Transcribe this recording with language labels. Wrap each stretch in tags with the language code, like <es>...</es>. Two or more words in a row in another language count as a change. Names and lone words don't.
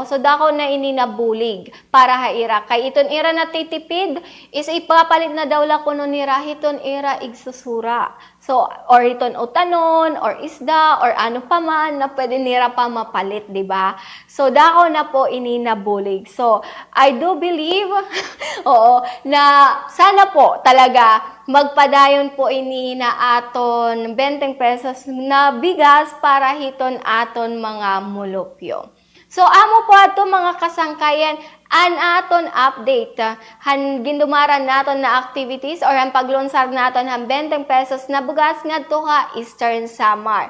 <war>So dako na ini nabulig para haira. Kay iton ira na titipid is ipapalit na daw la kuno nira hiton ira igsusura. So or iton utanon or isda or ano pa man na pwede nira pa mapalit, di ba? So dako na po ini nabulig. So</war> <en>I do believe</en> <war>oo na sana po talaga magpadayon po ini na aton 20 pesos na bigas para hiton aton mga mulupyo. So amo po ato mga kasangkayan an aton update han gindumaran naton na activities or ang paglunsad naton han 20 pesos na bugas ngadto ha Eastern Samar.</war>